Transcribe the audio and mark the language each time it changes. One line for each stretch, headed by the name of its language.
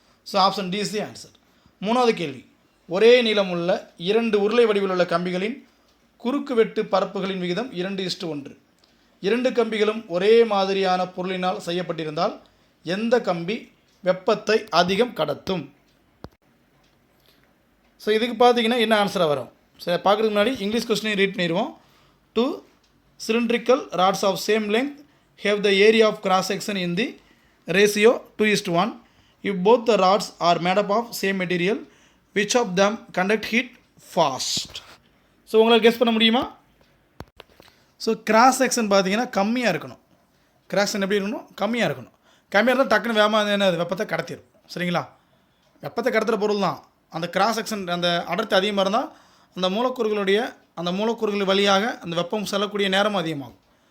Tamil: So option D is the answer. மூணாவது கேள்வி, ஒரே நீளமுள்ள 2 உருளை வடிவில் உள்ள கம்பிகளின் குறுக்கு வெட்டு பரப்புகளின் விகிதம் 2:1. 2 கம்பிகளும் ஒரே மாதிரியான பொருளினால் செய்யப்பட்டிருந்தால் எந்த கம்பி வெப்பத்தை அதிகம் கடத்தும்? ஸோ இதுக்கு பார்த்தீங்கன்னா என்ன ஆன்சராக வரும்? சரி, பார்க்குறதுக்கு முன்னாடி இங்கிலீஷ் கொஸ்டினை ரீட் பண்ணிடுவோம்.
English: 2 cylindrical rods of same length have the area of cross section in the ratio 2:1. If both the rods are made up of same material, which of them conduct heat fast?
Tamil: So உங்களால் guess பண்ண முடியுமா? So cross section பார்த்தீங்கன்னா கம்மியாக இருக்கணும். Cross section எப்படி இருக்கணும்? கம்மியாக இருக்கணும். கம்மியாக இருந்தால் டக்குன்னு வேகமாக என்னது வெப்பத்தை கடத்திடும். சரிங்களா? வெப்பத்தை கடத்துகிற பொருள் தான். அந்த கிராஸ் செக்ஷன் அந்த அடர்த்தி அதிகமாக இருந்தால் அந்த மூலக்கூறுகள் வழியாக அந்த வெப்பம் செல்லக்கூடிய நேரம் அதிகமாகும்.